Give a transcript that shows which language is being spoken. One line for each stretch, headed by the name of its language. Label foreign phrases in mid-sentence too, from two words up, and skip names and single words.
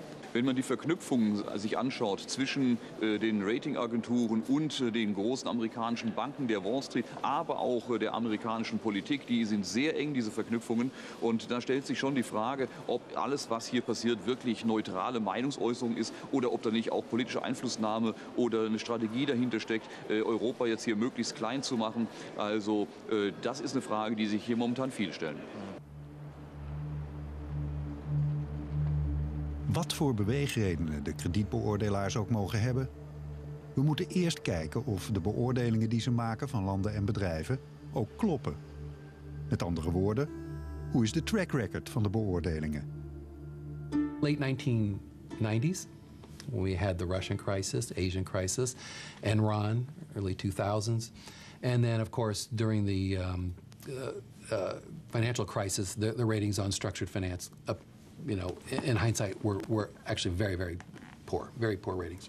German: Wenn man die Verknüpfungen sich anschaut zwischen den Ratingagenturen und den großen amerikanischen Banken, der Wall Street, aber auch der amerikanischen Politik, die sind sehr eng, diese Verknüpfungen. Und da stellt sich schon die Frage, ob alles, was hier passiert, wirklich neutrale Meinungsäußerung ist oder ob da nicht auch politische Einflussnahme oder eine Strategie dahinter steckt, Europa jetzt hier möglichst klein zu machen. Also das ist eine Frage, die sich hier momentan viele stellen.
Dutch: Wat voor beweegredenen de kredietbeoordelaars ook mogen hebben, we moeten eerst kijken of de beoordelingen die ze maken van landen en bedrijven ook kloppen. Met andere woorden, hoe is de
English: track record
Dutch: van de beoordelingen?
English: Late 1990s, we had the Russian crisis, Asian crisis, Enron, early 2000s, and then of course during the financial crisis, the ratings on structured finance, in hindsight, were actually very, very poor ratings.